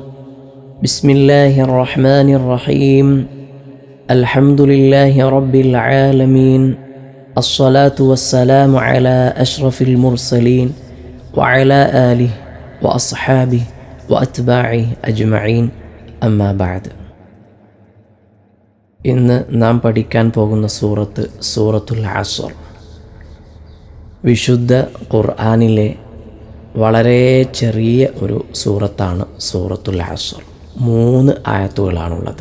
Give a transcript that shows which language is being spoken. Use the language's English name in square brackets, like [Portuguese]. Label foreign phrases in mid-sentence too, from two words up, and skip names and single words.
[Arabic] بسم الله الرحمن الرحيم. الحمد لله رب العالمين. الصلاة والسلام على أشرف المرسلين وعلى آله وأصحابه وأتباعه أجمعين. أما بعد. [Malayalam] ഇന്ന് നാം പഠിക്കാൻ പോകുന്ന സൂറത്തുൽ അസ്ർ. വിശുദ്ധ ഖുർആനിലെ വളരെ ചെറിയ ഒരു സൂറത്താണ് സൂറത്തുൽ അസ്ർ. 3 ആയത്തുകളാണുള്ളത്.